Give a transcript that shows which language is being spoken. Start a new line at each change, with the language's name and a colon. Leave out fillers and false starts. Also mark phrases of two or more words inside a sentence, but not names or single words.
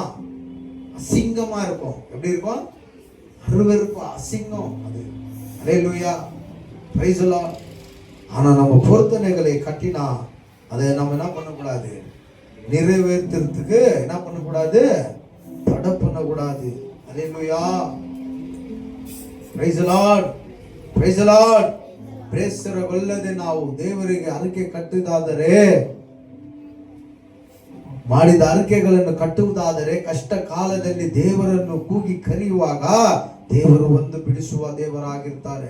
Tamil: அசிங்கமா இருக்கும். எப்படி இருக்கும்? அருவருப்பு, அசிங்கம் அது.
English: ஹல்லேலூயா, Praise the Lord.
Tamil: ஆனா நம்ம பொருத்தனைகளை கட்டினா அதை நம்ம என்ன பண்ணக்கூடாது, நிறைவேற்றுறதுக்கு என்ன பண்ணக்கூடாது, தடை பண்ணக்கூடாது. ஹல்லேலூயா,
English: Praise the Lord, Praise the Lord.
Kannada: ಬೇಸರಗೊಳ್ಳದೆ ನಾವು ದೇವರಿಗೆ ಅರಿಕೆ ಕಟ್ಟುವುದಾದರೆ, ಮಾಡಿದ ಅರಿಕೆಗಳನ್ನು ಕಟ್ಟುವುದಾದರೆ, ಕಷ್ಟ ಕಾಲದಲ್ಲಿ ದೇವರನ್ನು ಕೂಗಿ ಕರೆಯುವಾಗ ದೇವರು ಒಂದು ಬಿಡಿಸುವ ದೇವರಾಗಿರ್ತಾರೆ.